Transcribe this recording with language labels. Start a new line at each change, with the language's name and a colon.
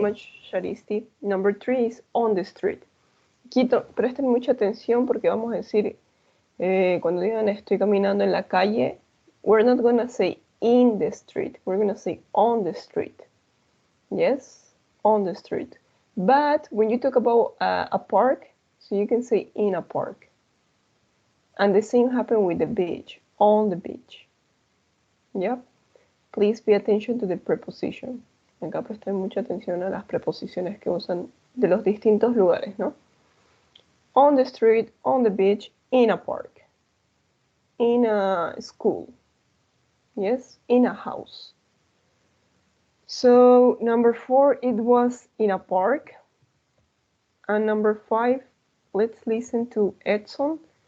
English: much, Sharisti. Number 3 is on the street. Quito,
Spanish: presten mucha atención porque vamos a decir, cuando digan estoy caminando en la calle,
English: we're not gonna say in the street, we're gonna say on the street. Yes, on the street. But when you talk about a park, so you can say in a park. And the same happened with the beach, on the beach. Yep. Please pay attention to the preposition.
Spanish: Acá presten mucha atención a las preposiciones que usan de los distintos lugares, ¿no?
English: On the street, on the beach, in a park, in a school, yes, in a house. So number 4, it was in a park. And number 5, let's listen to Edson.